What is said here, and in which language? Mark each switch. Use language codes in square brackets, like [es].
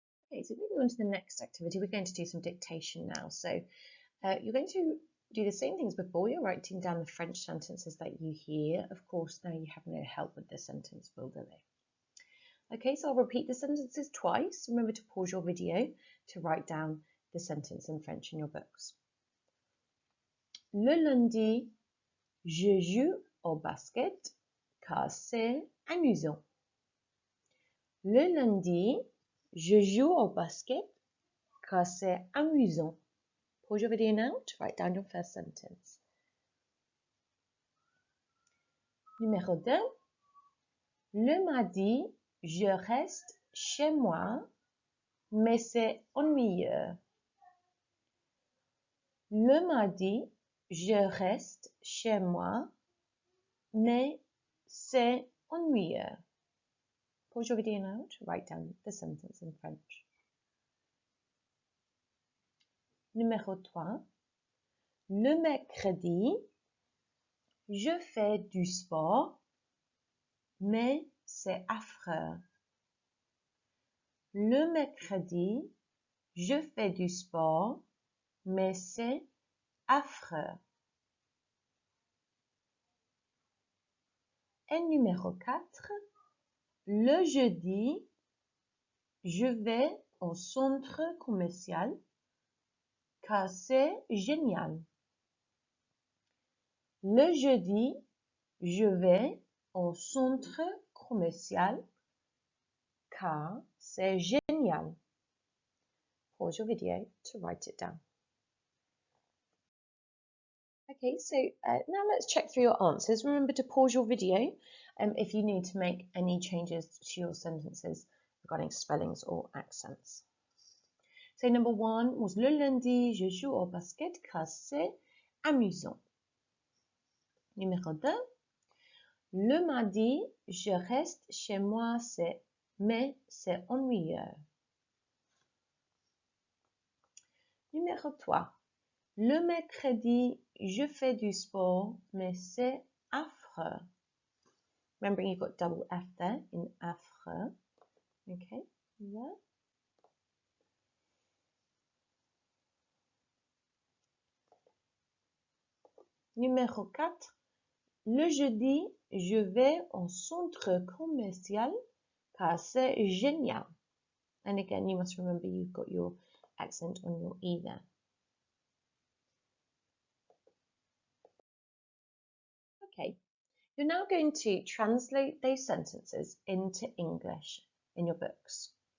[en] Okay, so moving on to the next activity, we're going to do some dictation now. So you're going to do the same things before. You're writing down the French sentences that you hear. Of course, now you have no help with the sentence builder there. Okay, so I'll repeat the sentences twice. Remember to pause your video to write down the sentence in French in your books. [fr] Le lundi, je joue au basket car c'est amusant. Le lundi, je joue au basket car c'est amusant. [en] Pause your video now to write down your first sentence. [fr] Numéro 2. Le mardi, je reste chez moi, mais c'est ennuyeux. Le mardi, je reste chez moi, mais c'est ennuyeux. [en] Pause your video now to write down the sentence in French. [fr] Numéro 3. Le mercredi, je fais du sport, mais c'est affreux. Le mercredi, je fais du sport, mais c'est affreux. Et numéro 4, le jeudi, je vais au centre commercial car c'est génial. Le jeudi, je vais au centre commercial car c'est génial. [en] Pause your video to write it down. Okay, so now let's check through your answers. Remember to pause your video if you need to make any changes to your sentences regarding spellings or accents. So number 1 was [fr] le lundi, je joue au basket car c'est amusant. Numéro 2, le mardi, je reste chez moi, mais c'est ennuyeux. Numéro 3, le mercredi, je fais du sport, mais c'est affreux. [en] Remembering you've got double F there in affreux. Okay, yeah. [fr] Numéro 4, le jeudi, je vais au centre commercial car c'est génial. [en] And again, you must remember you've got your accent on your E there. Okay, you're now going to translate those sentences into English in your books.